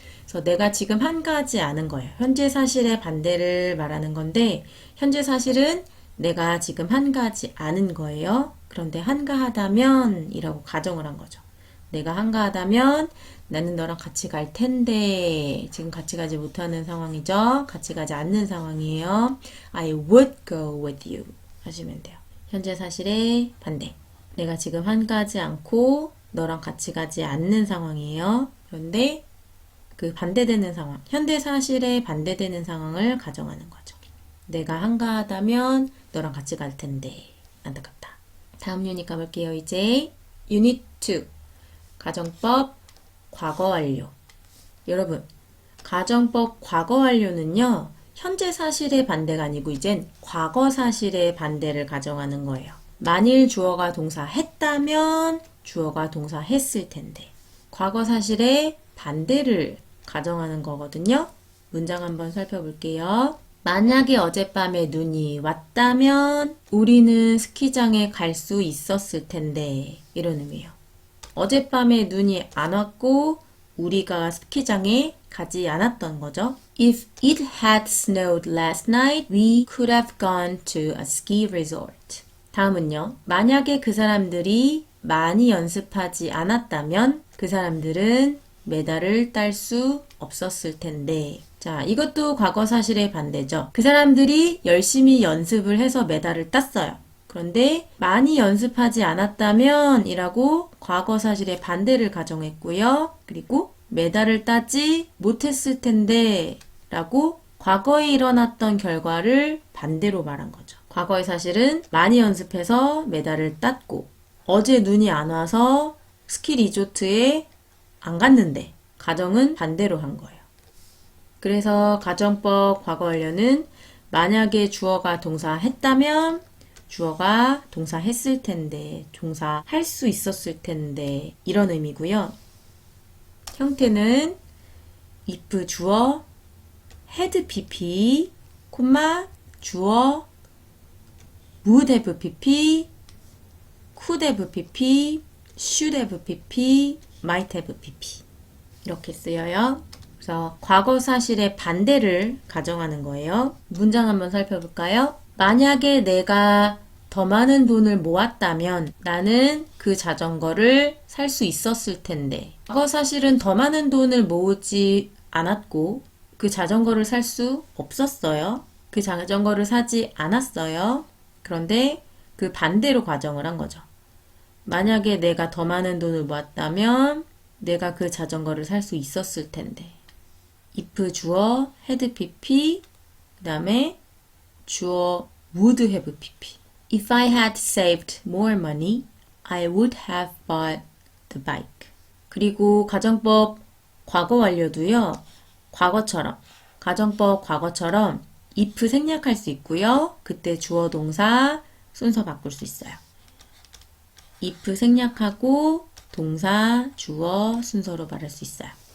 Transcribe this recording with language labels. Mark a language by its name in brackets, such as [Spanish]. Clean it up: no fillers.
[Korean] 그래서 내가 지금 한가하지 않은 거예요. 현재 사실의 반대를 말하는 건데 현재 사실은 내가 지금 한가하지 않은 거예요. 그런데 한가하다면 이라고 가정을 한 거죠. 내가 한가하다면 나는 너랑 같이 갈 텐데 지금 같이 가지 못하는 상황이죠. 같이 가지 않는 상황이에요. [English] I would go with you [Korean] 하시면 돼요. 현재 사실의 반대. 내가 지금 한가하지 않고 너랑 같이 가지 않는 상황이에요. 그런데 그 반대되는 상황, 현대 사실에 반대되는 상황을 가정하는 거죠. 내가 한가하다면 너랑 같이 갈 텐데 안타깝다. 다음 유닛 가볼게요. 이제 유닛 2 가정법 과거 완료. 여러분, 가정법 과거 완료는요. 현재 사실의 반대가 아니고 이젠 과거 사실의 반대를 가정하는 거예요. 만일 주어가 동사 했다면 주어가 동사 했을 텐데 과거 사실의 반대를 가정하는 거거든요. 문장 한번 살펴볼게요. 만약에 어젯밤에 눈이 왔다면 우리는 스키장에 갈 수 있었을 텐데 이런 의미예요. 어젯밤에 눈이 안 왔고 우리가 스키장에 가지 않았던 거죠. [English] If it had snowed last night, we could have gone to a ski resort. [Korean] 다음은요. 만약에 그 사람들이 많이 연습하지 않았다면 그 사람들은 메달을 딸 수 없었을 텐데 자, 이것도 과거 사실의 반대죠. 그 사람들이 열심히 연습을 해서 메달을 땄어요. 그런데 많이 연습하지 않았다면 이라고 과거 사실의 반대를 가정했고요. 그리고 메달을 따지 못했을 텐데 라고 과거에 일어났던 결과를 반대로 말한 거죠. 과거의 사실은 많이 연습해서 메달을 땄고 어제 눈이 안 와서 스키 리조트에 안 갔는데 가정은 반대로 한 거예요. 그래서 가정법 과거 완료는 만약에 주어가 동사 했다면 주어가 동사 했을 텐데, 동사 할 수 있었을 텐데 이런 의미고요. 형태는 if 주어 had pp, 콤마 주어 would have pp, could have pp, should have pp, might have pp 이렇게 쓰여요. 그래서 과거 사실의 반대를 가정하는 거예요. 문장 한번 살펴볼까요? 만약에 내가 더 많은 돈을 모았다면 나는 그 자전거를 살 수 있었을 텐데. 과거 사실은 더 많은 돈을 모으지 않았고 그 자전거를 살 수 없었어요. 그 자전거를 사지 않았어요. 그런데 그 반대로 가정을 한 거죠. 만약에 내가 더 많은 돈을 모았다면 내가 그 자전거를 살 수 있었을 텐데. if 주어 had pp, 그 다음에 주어 would have pp. [English] If I had saved more money, I would have bought the bike. [Korean] 그리고 가정법 과거 완료도요. 과거처럼, 가정법 과거처럼 if 생략할 수 있고요. 그때 주어 동사 순서 바꿀 수 있어요. if 생략하고 동사, 주어 순서로 말할 수 있어요.